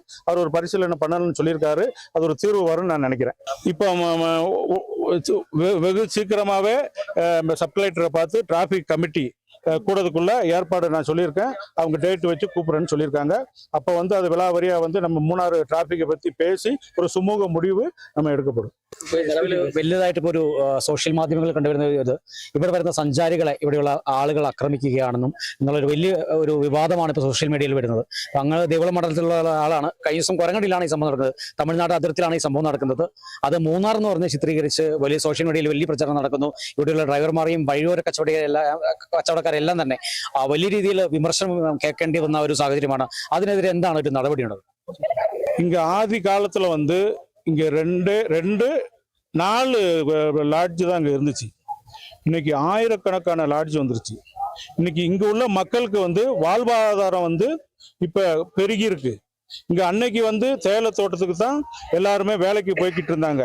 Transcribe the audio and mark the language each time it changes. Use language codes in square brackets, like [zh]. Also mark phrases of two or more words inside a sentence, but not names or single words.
[ta] அவர் ஒரு பரிசீலனை பண்ணணும்னு சொல்லியிருக்காரு. அது ஒரு தீர்வு வரும்னு நான் நினைக்கிறேன். இப்போ வெகு சீக்கிரமாகவே சப் கலெக்டரை பார்த்து டிராஃபிக் கமிட்டி கூடதுக்குள்ள ஏற்பாடு நான் சொல்லியிருக்கேன். அவங்க டேட் வச்சு கூப்பிடுறேன்னு சொல்லியிருக்காங்க. அப்போ வந்து அது விலாவரியா வந்து நம்ம மூணாறு டிராஃபிக்கை பற்றி பேசி [ml] ഒരു സുമൂഹ [ta] முடிவு நம்ம എടുക്കപ്പെടും. [ml] വലിയതായിട്ട് ഇപ്പോൾ ഒരു സോഷ്യൽ മാധ്യമങ്ങളിൽ കണ്ടുവരുന്ന ഇത് ഇവിടെ വരുന്ന സഞ്ചാരികളെ ഇവിടെയുള്ള ആളുകൾ ആക്രമിക്കുകയാണെന്നും എന്നുള്ളൊരു വലിയ ഒരു വിവാദമാണ് ഇപ്പോൾ സോഷ്യൽ മീഡിയയിൽ വരുന്നത്. അങ്ങനെ ദേവളം മണ്ഡലത്തിലുള്ള ആളാണ്. കഴിഞ്ഞ ദിവസം കൊരങ്ങടിയിലാണ് ഈ സംഭവം നടക്കുന്നത്. തമിഴ്നാട് അതിർത്തിയിലാണ് ഈ സംഭവം നടക്കുന്നത്. അത് മൂന്നാർ എന്ന് പറഞ്ഞ് ചിത്രീകരിച്ച് വലിയ സോഷ്യൽ മീഡിയയിൽ വലിയ പ്രചരണം നടക്കുന്നു. ഇവിടെയുള്ള ഡ്രൈവർമാരെയും വഴിയോര കച്ചവടക്കാരെല്ലാം തന്നെ വലിയ രീതിയിൽ വിമർശനം കേൾക്കേണ്ടി വന്ന ഒരു സാഹചര്യമാണ്. അതിനെതിരെ എന്താണ് ഒരു നടപടിയുള്ളത്? [ta] இங்க ஆதி காலத்துல வந்து இங்க ரெண்டு 4 லாட்ஜ் தான் அங்க இருந்துச்சு. இன்னைக்கு ஆயிரக்கணக்கான லாட்ஜ் வந்துருச்சு. இன்னைக்கு இங்க உள்ள மக்களுக்கு வந்து வாழ்வாதாரம் வந்து இப்ப பெருகி இருக்கு. இங்க அன்னைக்கு வந்து தேயிலை தோட்டத்துக்கு தான் எல்லாருமே வேலைக்கு போய்கிட்டு இருந்தாங்க.